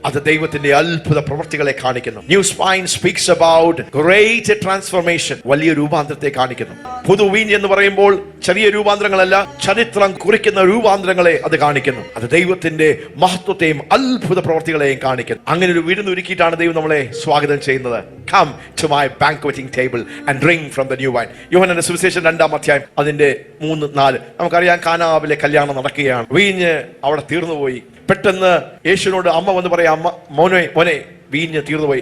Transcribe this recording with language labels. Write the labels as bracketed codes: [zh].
[ml] അത് ദൈവത്തിന്റെ അത്ഭുത പ്രവൃത്തികളെ കാണിക്കുന്നു. [en] new wine speaks about great transformation, [ml] വലിയ രൂപാന്തരത്തെ കാണിക്കുന്നു. പുതുവീഞ്ഞ് എന്ന് പറയുമ്പോൾ ചെറിയ രൂപാന്തരങ്ങളല്ല, ചരിത്രം കുറിക്കുന്ന രൂപാന്തരങ്ങളെ അത് കാണിക്കുന്നു. അത് ദൈവത്തിന്റെ മഹത്വത്തെയും അത്ഭുത പ്രവൃത്തികളെയും കാണിക്കുന്നു. അങ്ങനെ ഒരു വിരുന്ന് ഒരുക്കിയിട്ടാണ് ദൈവം നമ്മളെ സ്വാഗതം ചെയ്യുന്നത്. [en] Come to my banqueting table and drink from the new wine. [ml] യോഹന്നാന്റെ സുവിശേഷം 2-ാം അധ്യായം അതിന്റെ 3-4. നമുക്കറിയാം, കാനാവിലെ കല്യാണം നടക്കുകയാണ്. വീഞ്ഞ് അവിടെ തീർന്നുപോയി. പെട്ടെന്ന് യേശുവിനോട് അമ്മ വന്ന് പറയാം, അമ്മ മോനെ വീഞ്ഞ് തീർന്നുപോയി.